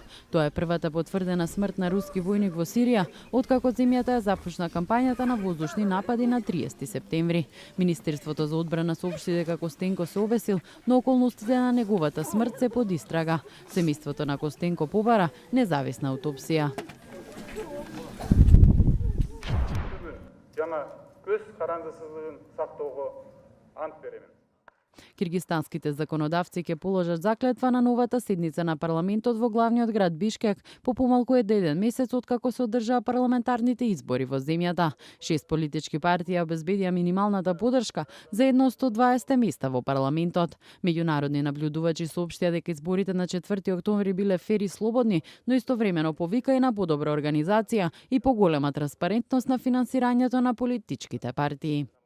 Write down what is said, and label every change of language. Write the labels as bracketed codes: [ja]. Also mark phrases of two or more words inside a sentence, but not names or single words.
[mk] Тоа е првата потврдена смрт на руски војник во Сирија, откако земјата ја започна кампањата на воздушни напади на 30 септември. Министерството за одбрана соопшти дека Костенко се обесил, но околностите на неговата смрт се под истрага. Семејството на Костенко побара независна аутопсија. [ky] Көз карандысыздыгын сактоого ант беремин. [mk] Киргистанските законодавци ќе положат заклетва на новата седница на парламентот во главниот град Бишкек по помалку од 1 месец откако се одржаа парламентарните избори во земјата. 6 политички партии обезбедија минималната поддршка за едно од 120 места во парламентот. Меѓународни наблюдувачи соопштија дека изборите на 4 октомври биле фер и слободни, но истовремено повика и на подобра организација и поголема транспарентност на финансирањето на политичките партии.